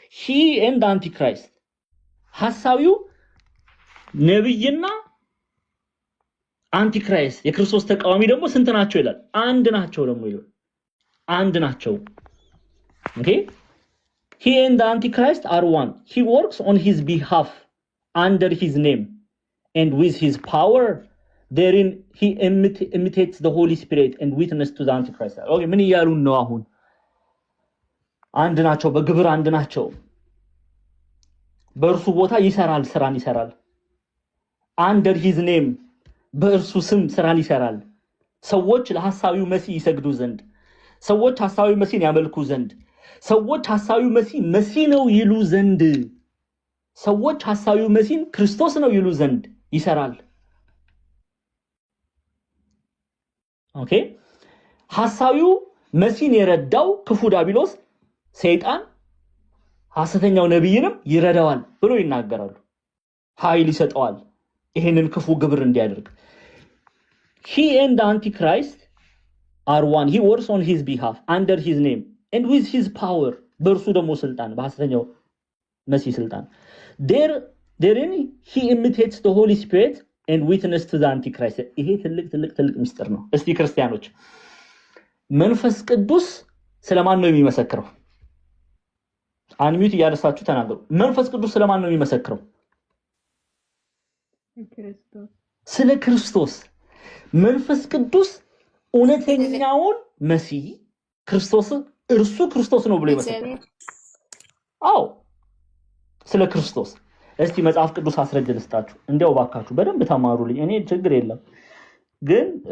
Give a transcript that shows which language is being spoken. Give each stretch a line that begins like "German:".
English: he and the antichrist
Amharic: ሐሳዊው ነብይና አንቲክራይስት የክርስቶስ ተቃዋሚ ደግሞ ስንት ናቸው ይላል? አንድ ናቸው ደግሞ ይላል። አንድ ናቸው። ኦኬ
English: he and the antichrist are one. He works on his behalf under his name and with his power therein he imitates the Holy Spirit and witness to the antichrist.
Amharic: ኦኬ ምን ይያሉ ነው አሁን? አንድ ናቸው፣ በግብር አንድ ናቸው። በእርሱ ቦታ ይሰራል፣ ስራን ይሰራል።
English: under his name
Amharic: በእርሱ ስም ስራን ይሰራል። ሰዎች ለሐሳዊው መሲህ ይሰግዱ ዘንድ፣ ሰዎች ሐሳዊው መሲህን ያመልኩ ዘንድ፣ ሰዎች ሐሳዊው መሲህ ነው ይሉ ዘንድ፣ ሰዎች ሐሳዊው መሲህን ክርስቶስ ነው ይሉ ዘንድ ይሰራል። ኦኬ ሐሳዊው መሲህን የረዳው ክፉ ዲያብሎስ ሰይጣን ሐሰተኛው ነብይንም ይረዳዋል ብሎ ይናገራሉ። ኃይል ይሰጠዋል ይሄንን ክፉ ግብር እንዲያደርግ።
English: he and the antichrist are one. He works on his behalf under his name and with his power
Amharic: በእርሱ ደግሞ ስልጣን በሐሰተኛው መሲህ ስልጣን
English: therein he imitates the Holy Spirit and witness to the antichrist.
Amharic: ይሄ ትልቅ ምስጢር ነው። እስቲ ክርስቲያኖች መንፈስ ቅዱስ ስለማን ነው የሚመሰክረው? አንሚዩት እያደረሳችሁ ተናገሩ። መንፈስ ቅዱስ ስለማን ነው የሚመሰክረው? ስለ ክርስቶስ። መንፈስ ቅዱስ እውነተኛውን መሲህ ክርስቶስ እርሱ ክርስቶስ ነው ብሎ ይመሰክራል። አዎ ስለ ክርስቶስ። እስቲ መጽሐፍ ቅዱስ አስረጅ ልስጣችሁ። እንዲያው ባካችሁ በደንብ ተማሩልኝ። እኔ ችግር የለም ግን